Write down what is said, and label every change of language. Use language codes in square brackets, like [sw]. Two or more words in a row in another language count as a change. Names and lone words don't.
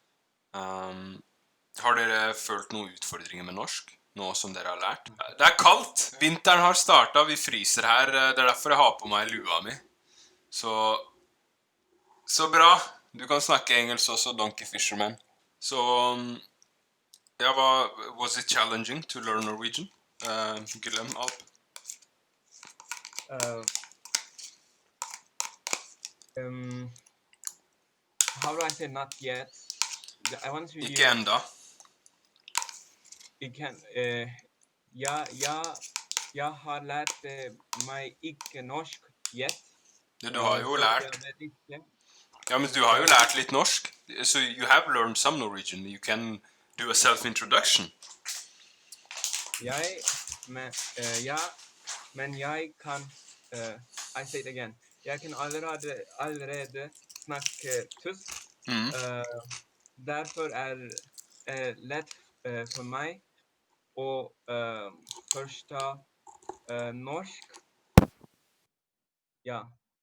[no] Har dere følt noen utfordringer med norsk, nå som dere har lært? Det er kaldt! Vinteren har startet, vi fryser her. Det er derfor jeg har på meg lua mi. Så bra. Du kan snakke engelsk også, Donkey Fisherman. Så ja, [en] was it challenging to learn Norwegian? Guillem, Alp? How do I say not yet? I want to use... [no] Ikke enda. Jeg har lært meg ikke norsk yet. Du har jo lært. Ja, men du har jo lært litt norsk. [en] So you have learned some Norwegian. You can do a self-introduction. [no] Men jeg kan... [en] I say it again. [no] Jeg kan allerede snakke tysk. Derfor er lett for meg å forstå norsk. Ja.